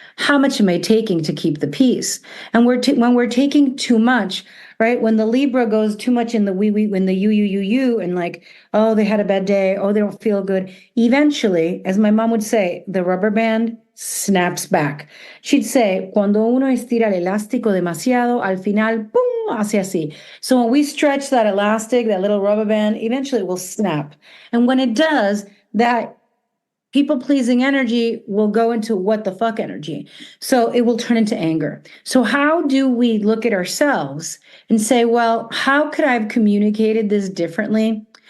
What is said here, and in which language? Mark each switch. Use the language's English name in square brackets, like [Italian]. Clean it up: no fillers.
[English] How much am I taking to keep the peace? And when we're taking too much, right? When the Libra goes too much in the we, when the you, and like, oh, they had a bad day, oh, they don't feel good. Eventually, as my mom would say, the rubber band snaps back. [Spanish] She'd say, cuando uno estira el elástico demasiado, al final, boom, hace así. [English] So when we stretch that elastic, that little rubber band, eventually it will snap. And when it does, that people-pleasing energy will go into what the fuck energy. So it will turn into anger. So how do we look at ourselves and say, well, how could I have communicated this differently?